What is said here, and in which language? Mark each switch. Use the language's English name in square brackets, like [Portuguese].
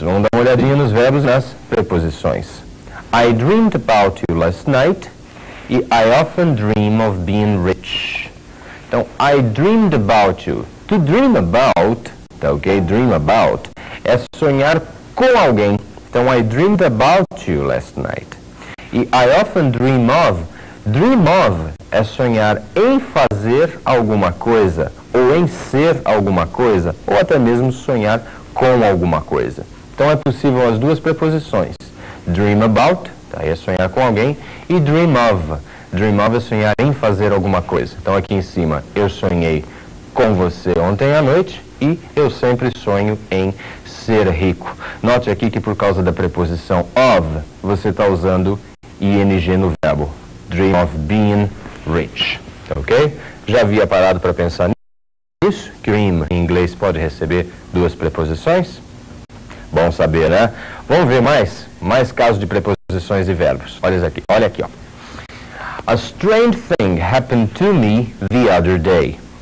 [Portuguese] Vamos dar uma olhadinha nos verbos e nas preposições. [English] I dreamed about you last night, [Portuguese] e [English] I often dream of being rich. Então, I dreamed about you. To dream about, [Portuguese] tá ok? Dream about é sonhar com alguém. [English] Então, I dreamed about you last night. [Portuguese] E [English] I often dream of [Portuguese] é sonhar em fazer alguma coisa, ou em ser alguma coisa, ou até mesmo sonhar com alguma coisa. Então, é possível as duas preposições. Dream about, tá? É sonhar com alguém, e dream of. Dream of é sonhar em fazer alguma coisa. Então aqui em cima, eu sonhei com você ontem à noite e eu sempre sonho em ser rico. Note aqui que por causa da preposição of, você está usando ing no verbo. [English] Dream of being rich. [Portuguese] Ok? Já havia parado para pensar nisso? Que dream em inglês pode receber duas preposições? Bom saber, né? Vamos ver mais casos de preposições e verbos. Olha aqui, ó. [English] A strange thing happened to me the other day.